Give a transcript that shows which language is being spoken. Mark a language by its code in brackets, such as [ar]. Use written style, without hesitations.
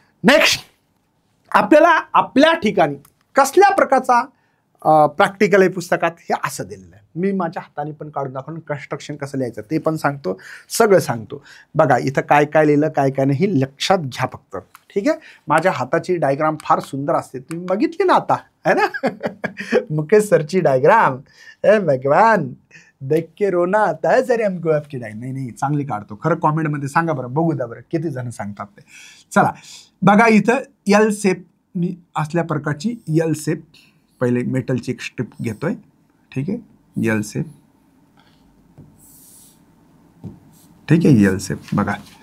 [mr] Next आपल्याला आपल्या ठिकाणी कसल्या प्रकारचा प्रॅक्टिकल आहे पुस्तकात हे असं दिलेलं आहे. मी माझ्या हाताने पण काढून दाखवून कन्स्ट्रक्शन कसं लिहायचं ते पण सांगतो, सगळं सांगतो. बघा इथं काय काय लिहिलं काय काय नाही लक्षात घ्या फक्त. ठीक आहे. माझ्या हाताची डायग्राम फार सुंदर असते, तुम्ही बघितली ना आता है ना. [hi] मुकेश सरची डायग्राम, ए भगवान देख के रोना आता है सर हमको आपकी डायग्राम. [mr] नाही चांगली काढतो खरं. कॉमेंटमध्ये सांगा बरं, बघू द्या बरं किती जण सांगतात ते. चला बघा इथं एल शेप मी असल्या प्रकारची एल शेप, पहिले मेटलची एक स्ट्रिप घेतोय. ठीक आहे, एल शेप. ठीक आहे, एल शेप बघा.